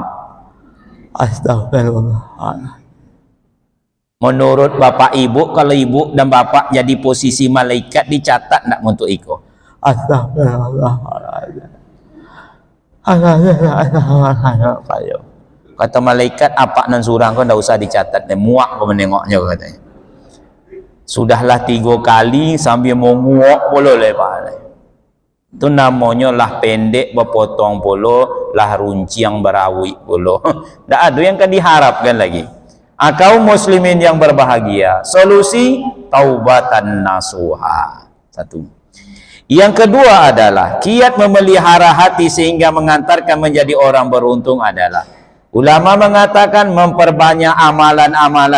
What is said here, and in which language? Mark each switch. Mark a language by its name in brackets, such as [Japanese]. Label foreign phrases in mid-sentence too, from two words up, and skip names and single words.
[Minangkabau] Astagfirullah. Menurut bapak ibu, kalau ibu dan bapak jadi posisi malaikat, dicatat nak untuk iko. Astagfirullahaladzim. Kata malaikat, apa nan surang kau ndak usah dicatat, muak kau menengoknya katanya. Sudahlah 3 kali sambil menguak polo lepas. Itu namanya lah pendek berpotong polo, lah runciang berawik polo. [Indonesian] Ndak ada yang kan diharapkan lagi. Kaum muslimin yang berbahagia, solusi [Arabic] taubatan nasuha. [Indonesian] 1. Yang kedua adalah kiat memelihara hati sehingga mengantarkan menjadi orang beruntung adalah ulama mengatakan memperbanyak amalan-amalan.